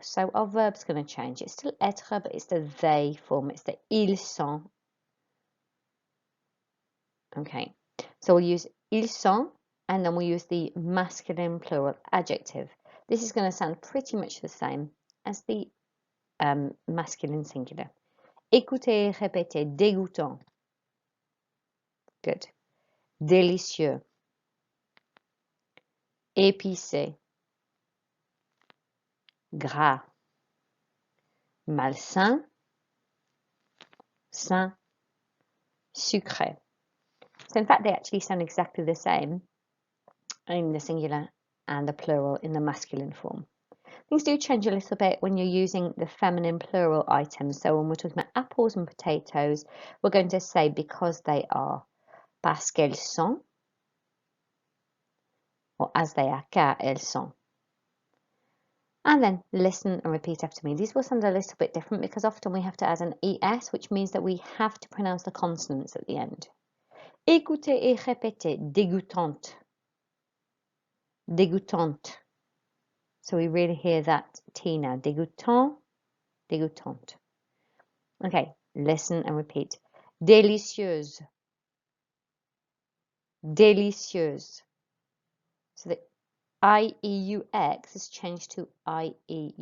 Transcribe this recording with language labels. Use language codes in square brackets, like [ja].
[en] So our verb's going to change. It's still être, but it's the they form. It's the ils sont. Okay, so we'll use ils sont, and then we'll use the masculine plural adjective. This is going to sound pretty much the same as the masculine singular. [fr] Écoutez, répétez, dégoûtant. [en] Good. [fr] Délicieux. Épicé. Gras. Malsain. Sain. Sucré. [en] So in fact, they actually sound exactly the same in the singular and the plural in the masculine form. Things do change a little bit when you're using the feminine plural items. So when we're talking about apples and potatoes, we're going to say because they are, [fr] parce qu'elles sont, [en] or as they are, [fr] car elles sont. [en] And then listen and repeat after me. These will sound a little bit different because often we have to add an ES, which means that we have to pronounce the consonants at the end. [fr] Écoutez et répétez, dégoûtante. Dégoûtante. [en] So we really hear that T now. [fr] Dégoûtant, dégoûtante. [en] Okay, listen and repeat. [fr] Délicieuse. Délicieuse. [en] So the I-E-U-X has changed to I-E-U-S-E-S.